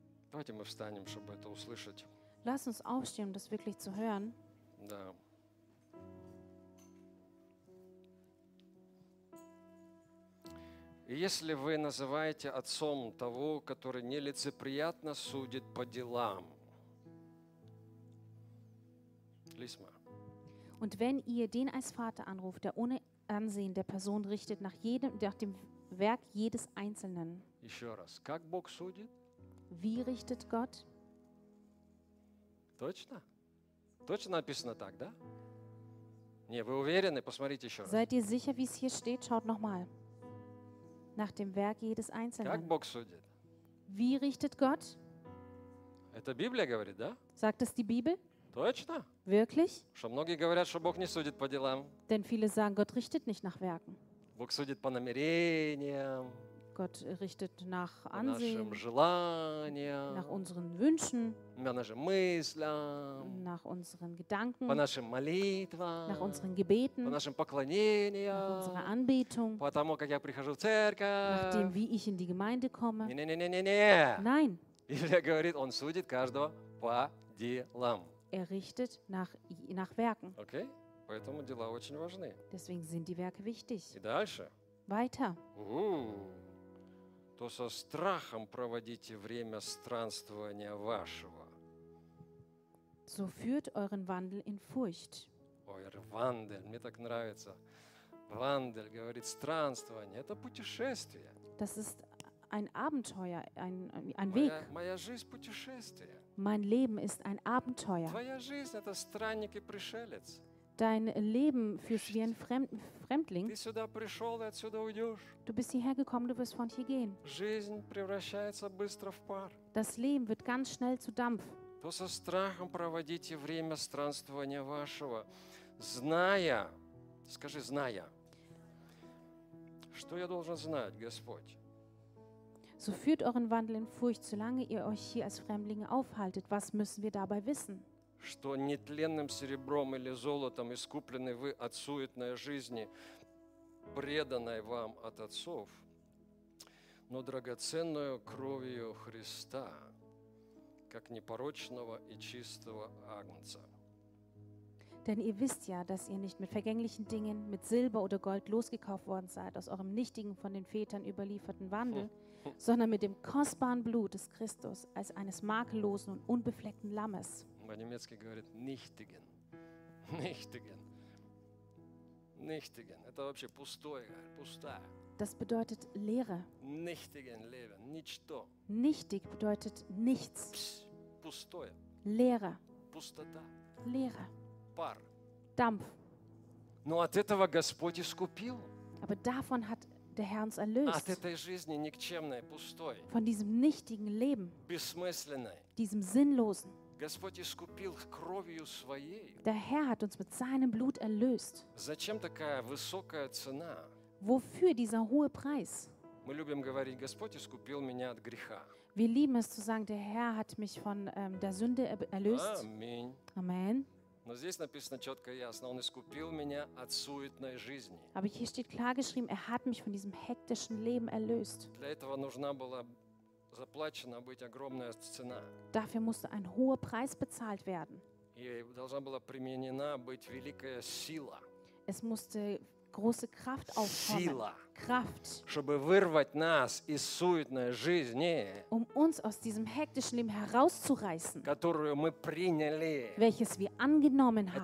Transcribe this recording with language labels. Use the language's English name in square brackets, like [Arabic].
[Russian] Давайте мы встанем, чтобы это услышать. [German] Lass uns aufstehen, um das wirklich zu hören. [Russian] Да. Если вы называете отцом того, который нелицеприятно судит по делам. Лисма. [German] Und wenn ihr den als Vater anruft, der ohne Ansehen der Person richtet nach jedem, nach dem Werk jedes Einzelnen. [Russian] Еще раз, как Бог судит? [German] Wie richtet Gott? [Russian] Точно? Точно написано так, да? Не, вы уверены? Посмотрите еще раз. [German] Seid ihr sicher, wie es hier steht? Schaut nochmal. Nach dem Werk jedes Einzelnen. [Russian] Как Бог судит? [German] Wie richtet Gott? [Russian] Это Библия говорит, да? [German] Sagt es die Bibel? [Russian] Точно? [German] Wirklich? [Russian] Что многие говорят, что Бог не судит по делам. [German] Denn viele sagen, Gott richtet nicht nach Werken. [Russian] Бог судит по намерениям. [German] Gott richtet nach Ansehen, nach unseren Wünschen, nach unseren Gedanken, nach unseren Gebeten, nach unserer Anbetung, nachdem, wie ich in die Gemeinde komme. Nein. [Russian] Илия говорит, он судит каждого по делам. [German] Er richtet nach Werken. Okay? [Russian] Поэтому дела очень важны. [German] Deswegen sind die Werke wichtig. [Russian] И дальше. [German] Weiter. [Russian] То со страхом проводите время странствования вашего. [German] So führt euren Wandel in Furcht. Euer Wandel, [Russian] мне так нравится. Wandel говорит странствование, это путешествие. [German] Das ist ein Abenteuer, ein Weg. [Russian] Моя жизнь путешествие. [German] Mein Leben ist ein Abenteuer. [Russian] Твоя жизнь это странник и пришелец. [German] Dein Leben führst wie ein Fremdling. [Russian] Ты сюда пришел и отсюда уйдешь. [German] Du bist hierher gekommen, du wirst von hier gehen. [Russian] Жизнь превращается быстро в пар. [German] Das Leben wird ganz schnell zu Dampf. [Russian] То со страхом проводите время странствования вашего, зная, скажи, зная, что я должен знать, Господь? [German] So führt euren Wandel in Furcht, solange ihr euch hier als Fremdlinge aufhaltet. Was müssen wir dabei wissen? [Russian] Что нетленным серебром или золотом искуплены вы от суетной жизни, преданной вам от отцов, но драгоценную кровью Христа, как непорочного и чистого агнца. [German] Denn ihr wisst ja, dass ihr nicht mit vergänglichen Dingen, mit Silber oder Gold losgekauft worden seid, aus eurem nichtigen, von den Vätern überlieferten Wandel, sondern mit dem kostbaren Blut des Christus, als eines makellosen und unbefleckten Lammes. [Russian] По-немецки говорит «nichtigen». [German] «Nichtigen». «Nichtigen». [Russian] Это вообще пустое, пустое. [German] Das bedeutet «leere». «Nichtigen Leben». «Ничто». «Nichtig» bedeutet «nichts». [Russian] «Пустое». [German] «Leere». [Russian] «Пустота». [German] «Leere». [Russian] «Пар». [German] «Дампф». [Russian] Но от этого Господь искупил. [German] Aber davon hat der Herr uns erlöst. [Russian] От этой жизни никчемной, пустой. [German] Von diesem «nichtigen Leben». [Russian] Бессмысленной. [German] Diesem «sinnlosen». [Russian] Господь искупил кровью своей. [German] Der Herr hat uns mit seinem Blut erlöst. [Russian] Зачем такая высокая цена? [German] Wofür dieser hohe Preis? [Russian] Мы любим говорить, Господь искупил меня от греха. [German] Wir lieben es zu sagen, der Herr hat mich von der Sünde erlöst. [Russian] Аминь. [German] Amen. [Russian] Но здесь написано четко и ясно, он искупил меня от суетной жизни. [German] Aber hier steht klar geschrieben, er hat mich von diesem hektischen Leben erlöst. [Russian] Для этого нужна была заплачена быть огромная цена. [German] Dafür musste ein hoher Preis bezahlt werden. [Russian] И должна была применена быть великая сила. [German] Es musste große Kraft aufkommen. [Russian] Сила. [German] Kraft. [Russian] Чтобы вырвать нас из суетной жизни. [German] Um uns aus diesem hektischen Leben herauszureißen. [Russian] Которую мы приняли. [German] Welches wir angenommen haben.